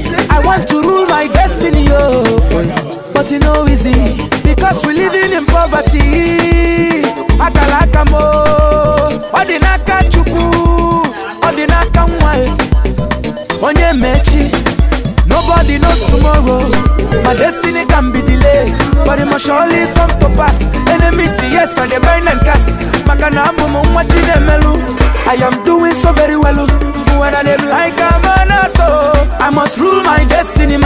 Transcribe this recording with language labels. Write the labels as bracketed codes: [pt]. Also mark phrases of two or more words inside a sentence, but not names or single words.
[en] I want to rule my destiny, oh, but you know easy because we living in poverty. [ig] Akalaka mo, odinaka chuku, odinaka mwai, onye mechi. [en] Nobody knows tomorrow. My destiny can be delayed, but it must surely come to pass. Enemies see yes, and they burn and cast. I am doing so very well. When I live like a manato, I must rule my destiny.